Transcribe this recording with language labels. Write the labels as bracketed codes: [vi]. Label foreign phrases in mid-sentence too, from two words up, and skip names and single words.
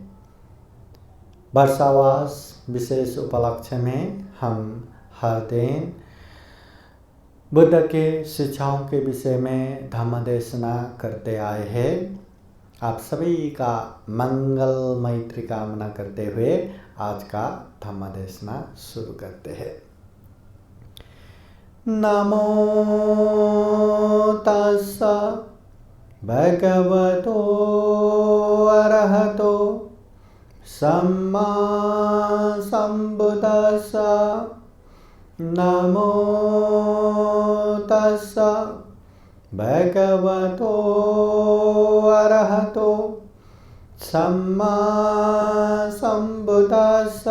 [hi] वर्षावास विशेष उपलक्ष्य में हम हर दिन बुद्ध के शिक्षाओं के विषय में धम्म देशना करते आए हैं। आप सभी का मंगल मैत्री कामना करते हुए आज का धम्म देशना शुरू करते हैं। [pi] नमो तस्सा भगवतो अरहतो सम्मा संबुद्दस्सा। नमो तस्सा भगवतो अरहतो सम्मा संबुद्दस्सा।